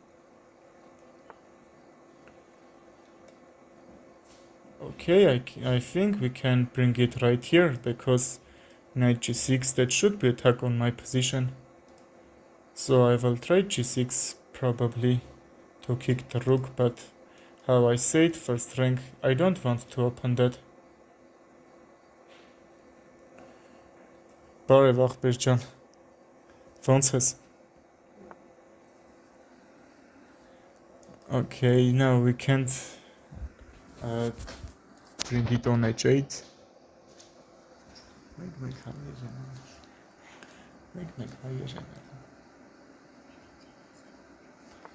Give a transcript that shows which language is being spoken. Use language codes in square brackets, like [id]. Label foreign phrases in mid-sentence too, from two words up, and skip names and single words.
[en] Okay, I think we can bring it right here, because knight g6, that should be attack on my position. So I will try g6 probably to kick the rook, but how I said, first rank, I don't want to open that. [hy] Բարև ախպեր ջան, ոնց ես? [en] Okay, now we can't bring it on h8. Make higher.